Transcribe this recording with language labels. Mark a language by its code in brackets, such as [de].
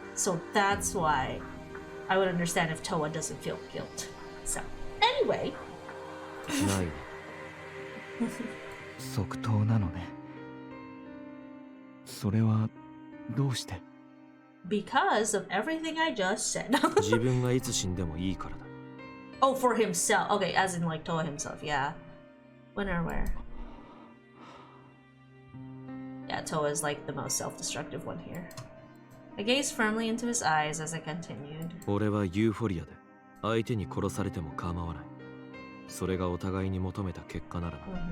[en] So that's why I would understand if Toa doesn't feel guilt. So, anyway. [ja] 即答なのね。それはどうして？ [en] Because of everything I just said. [ja] 自分がいつ死んでもいいからだ。 [en] Oh, for himself. Okay, as in like Toa himself, yeah. When or where? Yeah, Toa is like the most self-destructive one here. I gazed firmly into his eyes as I continued. [ja] 俺はユーフォリアで相手に殺されても構わない。それがお互いに求めた結果ならな。